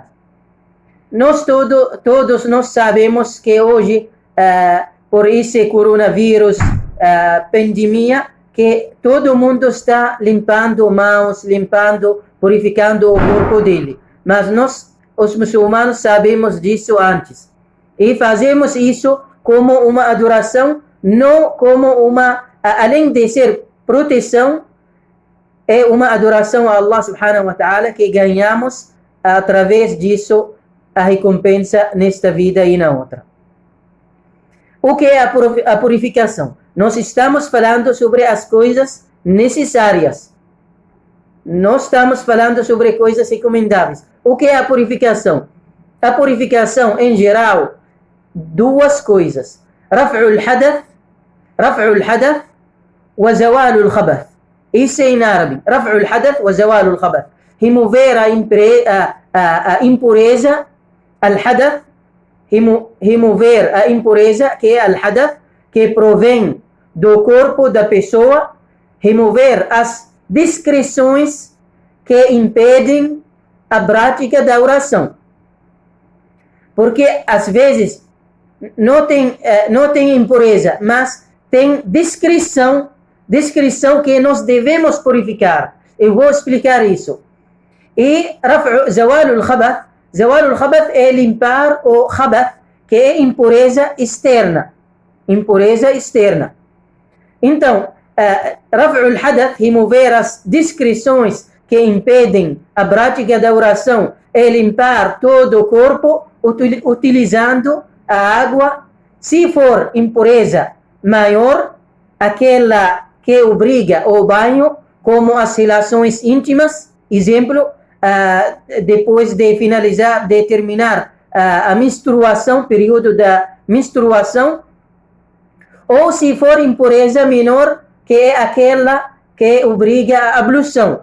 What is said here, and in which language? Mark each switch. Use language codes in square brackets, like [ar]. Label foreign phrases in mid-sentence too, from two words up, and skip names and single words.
[pt] Nós todos nós sabemos que hoje, por esse coronavírus, pandemia, que todo mundo está limpando mãos, purificando o corpo dele. Mas nós, os muçulmanos, sabemos disso antes. E fazemos isso como uma adoração, não como além de ser proteção, é uma adoração a Allah [ar] سبحانه وتعالى, [pt] que ganhamos através disso a recompensa nesta vida e na outra. O que é a purificação? Nós estamos falando sobre as coisas necessárias. Não estamos falando sobre coisas recomendáveis. O que é a purificação? A purificação, em geral, duas coisas: [ar] رفع الحدث وزوال الخبث. [pt] Isso é em árabe: [ar] رفع الحدث وزوال الخبث. [pt] Remover a impureza, al-hadath, remover a impureza, que é al-hadath, que provém do corpo da pessoa, remover as discrições que impedem a prática da oração. Porque às vezes não tem impureza, mas tem discrição que nós devemos purificar. Eu vou explicar isso. E [ar] زوال الخبث [pt] é limpar o khabath, que é impureza externa. Impureza externa. Então, [ar] رفع الحدث, [pt] remover as discrições que impedem a prática da oração, é limpar todo o corpo utilizando a água. Se for impureza maior, aquela que obriga ao banho, como as relações íntimas, exemplo, depois de finalizar, de terminar a menstruação, período da menstruação, ou se for impureza menor, que é aquela que obriga a ablução.